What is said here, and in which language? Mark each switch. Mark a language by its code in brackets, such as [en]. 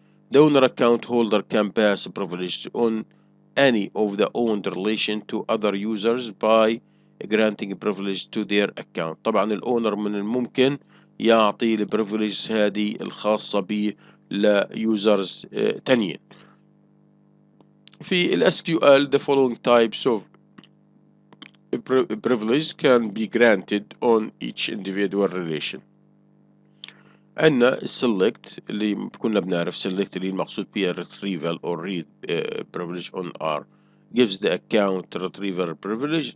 [en] The owner account holder can pass privilege on any of the owned relation to other users by granting privilege to their account. [ar] طبعا الأونر من الممكن يعطي البريفليج هذه الخاصة به ليوزرز تانيين. في ال [en] SQL the following types of privilege can be granted on each individual relation. [ar] عندنا select اللي كنا بنعرف select اللي المقصود بها [en] retrieval or read privilege on R gives the account retrieval privilege.